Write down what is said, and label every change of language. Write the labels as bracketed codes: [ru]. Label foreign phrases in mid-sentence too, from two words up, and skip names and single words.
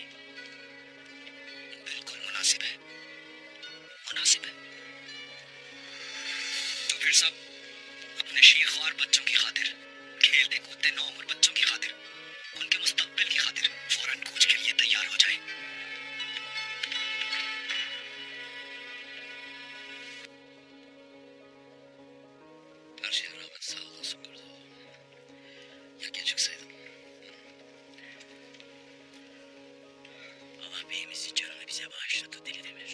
[ur] بالکل مناسب ہے، مناسب ہے. تو پھر سب اپنے شیرخوار بچوں کی خاطر، کھیلتے کودتے نو عمر بچوں کی خاطر، ان کے مستقبل کی خاطر فوراً کوچ کے لیے تیار ہو جائے. [tr] Her şeye rağmen sağ olasın kurdu. Ya gecikseydin. Allah beyimizin canını bize bağışladı Deli Demir.